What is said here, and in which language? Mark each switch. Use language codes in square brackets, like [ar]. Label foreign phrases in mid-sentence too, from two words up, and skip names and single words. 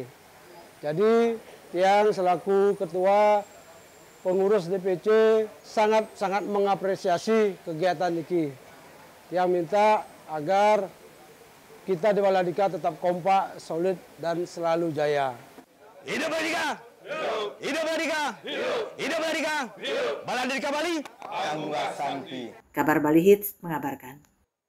[id] Jadi yang selaku ketua pengurus DPC sangat mengapresiasi kegiatan ini. Yang minta agar kita di Baladika tetap kompak, solid dan selalu jaya. Hidup Baladika! Hidup Baladika! Hidup Baladika! Baladika Bali Anggo Santi. Kabar Bali Hits mengabarkan.